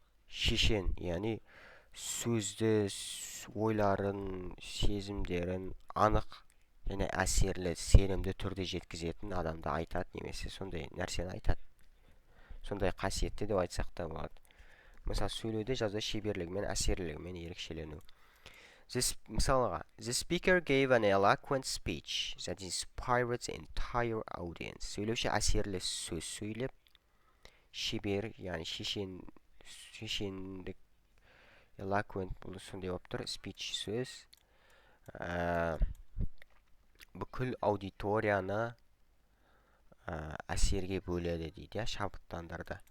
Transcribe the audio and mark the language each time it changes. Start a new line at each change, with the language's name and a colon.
Kazakh: Шешен, яғни сөзді, ойларын, сезімдерін анық және әсерлі, сенімді түрде жеткізетін адамды айтады, немесе сондай нәрсені айтады. Сондай қасиетті деп айтсақ та болады. Мысалы, сөйлеуде жазу шеберлігімен, әсерлілігімен ерекшелену.
English: Мысалға, the speaker gave an eloquent speech that inspired the entire audience.
Kazakh: Сөйлеуші әсерлі сөз сөйлеп, шебер, яғни шешендік, eloquent бұл сондай болып тұр, speech сөз, бүкіл аудиторияны әсерге бөледі дейді, шабыттандырды.